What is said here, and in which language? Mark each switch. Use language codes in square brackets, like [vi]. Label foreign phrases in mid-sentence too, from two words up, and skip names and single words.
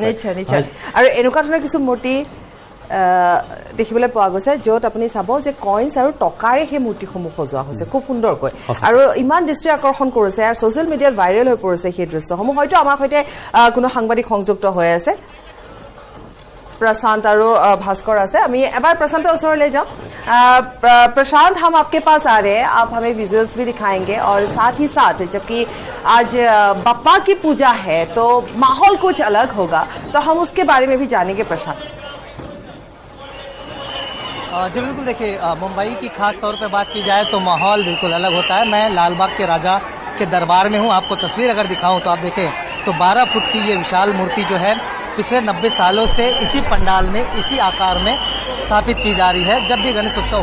[as] নিশ্চয় আৰু এনেকুৱা ধৰণৰ কিছু মূৰ্তি দেখিবলৈ পোৱা গৈছে য'ত আপুনি চাব যে কইন্স আৰু টকাৰে সেই মূৰ্তিসমূহ সজোৱা হৈছে খুব সুন্দৰকৈ আৰু ইমান দৃষ্টি আকৰ্ষণ কৰিছে আৰু [en] social mediaত [as] ভাইৰেল হৈ পৰিছে সেই দৃশ্যসমূহ হয়তো আমাৰ সৈতে কোনো সাংবাদিক সংযুক্ত হৈ আছে [hi] प्रशांत और भास्कर [as] আছে আমি এবাৰ प्रशांत ওচৰলৈ যাম [hi] प्रशांत हम आपके पास आ रहे हैं आप हमें विजुअल्स भी दिखाएंगे और साथ ही साथ जबकि आज बप्पा की पूजा है तो माहौल कुछ अलग होगा तो हम उसके बारे में भी जानेंगे प्रशांत जी बिल्कुल देखिए मुंबई की खास तौर पर बात की जाए तो माहौल बिल्कुल अलग होता है मैं लालबाग के राजा के दरबार में हूँ आपको तस्वीर अगर दिखाऊं तो आप देखें तो 12 फुट की ये विशाल मूर्ति जो है पिछले 90 सालों से इसी पंडाल में इसी आकार में स्थापित की जा रही है जब भी गणेश उत्सव